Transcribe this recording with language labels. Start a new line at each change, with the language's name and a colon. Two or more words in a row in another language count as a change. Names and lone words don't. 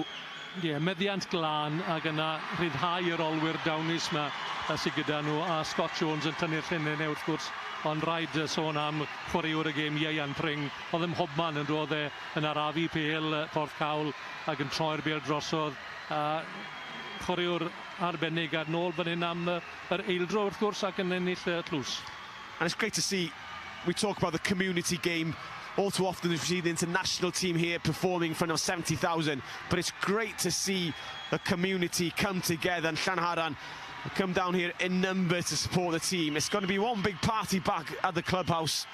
Welsh: Ie, meddiant glân, ac yna rhyddhau yr olwyr dawnus yma sydd gyda nhw, a Scott Jones yn tynnu'r llunnau wrth gwrs, ond rhaid sôn am chwaraewr y gêm Ieuan Pring. Oedd ym Mhobman yn dod yn arafu pêl Porthcawl ac yn troi'r bêl drosodd. Chwaraewr arbennig ar nôl fan hyn am yr eildro wrth gwrs ac yn ennill tlws.
English: And it's great to see, we talk about the community game. All too often we see the international team here performing in front of 70,000, but it's great to see the community come together, and Llanharan come down here in numbers to support the team. It's going to be one big party back at the clubhouse.